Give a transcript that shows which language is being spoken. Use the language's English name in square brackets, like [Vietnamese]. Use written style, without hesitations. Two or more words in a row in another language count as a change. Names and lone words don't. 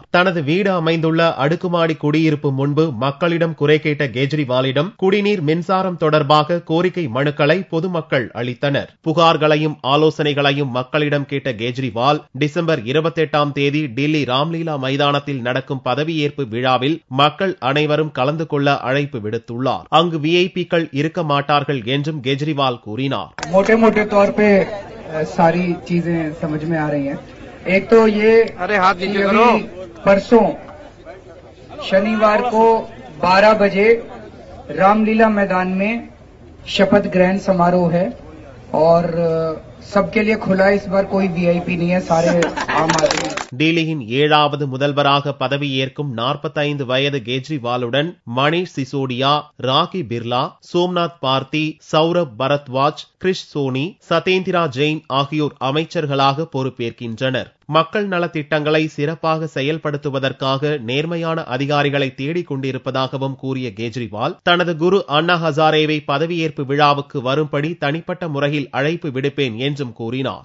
[Tamil] தனது வீடு அமைந்துள்ள அடுக்குமாடி குடியிருப்பு முன்பு மக்களிடம் குறை கேட்ட கெஜ்ரிவாலிடம் குடிநீர், மின்சாரம் தொடர்பாக கோரிக்கை மனுக்களை பொதுமக்கள் அளித்தனர். புகார்களையும் ஆலோசனைகளையும் மக்களிடம் கேட்ட கெஜ்ரிவால் டிசம்பர் 28ஆம் தேதி டெல்லி ராம்லீலா மைதானத்தில் நடக்கும் பதவியேற்பு விழாவில் மக்கள் அனைவரும் கலந்து கொள்ள அழைப்பு விடுத்துள்ளார். அங்கு விஐபிக்கள் இருக்க மாட்டார்கள் என்றும் கெஜ்ரிவால் கூறினார். [Hindi] मोटे मोटे तौर पे सारी चीजें समझ में आ रही हैं. एक तो ये परसों शनिवार को 12 बजे रामलीला मैदान में शपथ ग्रहण समारोह है और सबके लिए खुला. इस बार कोई वीआईपी नहीं है, सारे आम आदमी [Tamil] டெல்லியின் 7வது முதல்வராக பதவியேற்கும் 45 வயது கெஜ்ரிவாலுடன் மணீஷ் சிசோடியா, ராகி பிர்லா, சோம்நாத் பார்த்தி, சௌரப் பரத்வாஜ், கிரிஷ் சோனி, சத்யேந்திரா ஜெயின் ஆகியோர் அமைச்சர்களாக பொறுப்பேற்கின்றனர். மக்கள் நலத்திட்டங்களை சிறப்பாக செயல்படுத்துவதற்காக நேர்மையான அதிகாரிகளை தேடிக் கொண்டிருப்பதாகவும் கூறிய கெஜ்ரிவால், தனது குரு அண்ணா ஹசாரேவை பதவியேற்பு விழாவுக்கு வரும்படி தனிப்பட்ட முறையில் அழைப்பு விடுப்பேன் என்றும் கூறினார்.